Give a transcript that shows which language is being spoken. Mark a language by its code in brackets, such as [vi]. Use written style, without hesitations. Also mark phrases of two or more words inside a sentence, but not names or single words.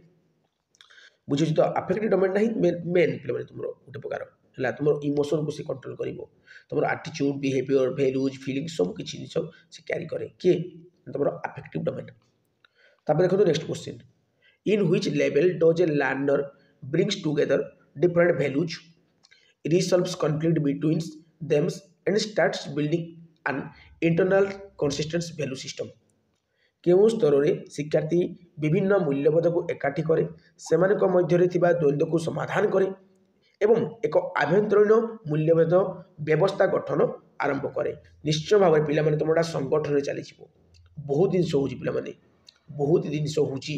[or] ବୁଝୁଛି ତ [en] affective domainଟା [or] ହିଁ ମେନ୍ ପିଲାମାନେ ତୁମର ଗୋଟେ ପ୍ରକାର ହେଲା ତୁମର ଇମୋସନକୁ ସେ କଣ୍ଟ୍ରୋଲ କରିବ, ତୁମର [en] attitude, behaviour, values, feelings [or] ସବୁ କିଛି ଜିନିଷ ସେ କ୍ୟାରି କରେ। କିଏ? ତୁମର [en] affective domain. [or] ତାପରେ ଦେଖନ୍ତୁ [en] next question, in which level does a learner brings together different values, resolves conflict between them and starts building an internal consistent value system। [or] କେଉଁ ସ୍ତରରେ ଶିକ୍ଷାର୍ଥୀ ବିଭିନ୍ନ ମୂଲ୍ୟବୋଧକୁ ଏକାଠି କରେ, ସେମାନଙ୍କ ମଧ୍ୟରେ ଥିବା ଦ୍ୱନ୍ଦ୍ୱକୁ ସମାଧାନ କରେ ଏବଂ ଏକ ଆଭ୍ୟନ୍ତରୀଣ ମୂଲ୍ୟବୋଧ ବ୍ୟବସ୍ଥା ଗଠନ ଆରମ୍ଭ କରେ। ନିଶ୍ଚୟ ଭାବରେ ପିଲାମାନେ ତୁମର ସଂଗଠନରେ ଚାଲିଯିବ, ବହୁତ ଜିନିଷ ହେଉଛି ପିଲାମାନେ, ବହୁତ ଜିନିଷ ହେଉଛି।